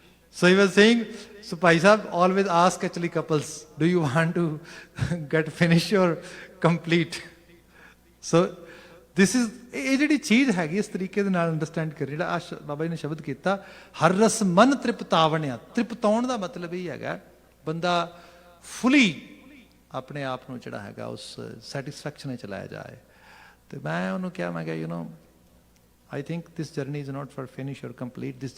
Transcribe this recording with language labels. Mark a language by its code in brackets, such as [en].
[en] So he was saying, so Bhai Sahab always ask actually couples, do you want to get finished or complete? So this is, [pa] ਇਹ ਜਿਹੜੀ ਚੀਜ਼ ਹੈਗੀ ਇਸ ਤਰੀਕੇ ਦੇ ਨਾਲ ਅੰਡਰਸਟੈਂਡ ਕਰ ਜਿਹੜਾ ਬਾਬਾ ਜੀ ਨੇ ਸ਼ਬਦ ਕੀਤਾ, ਹਰ ਰਸ ਮਨ ਤ੍ਰਿਪਤਾਵਣਿਆ। ਤ੍ਰਿਪਤਾਉਣ ਦਾ ਮਤਲਬ ਇਹ ਹੈਗਾ ਬੰਦਾ ਫੁੱਲੀ ਆਪਣੇ ਆਪ ਨੂੰ ਜਿਹੜਾ ਹੈਗਾ ਉਸ ਸੈਟਿਸਫੈਕਸ਼ਨ ਵਿੱਚ ਲਾਇਆ ਜਾਏ। ਤੇ ਮੈਂ ਉਹਨੂੰ ਕਿਹਾ, ਮੈਂ ਕਿਹਾ [en] you know, I think this journey is not for finish or complete.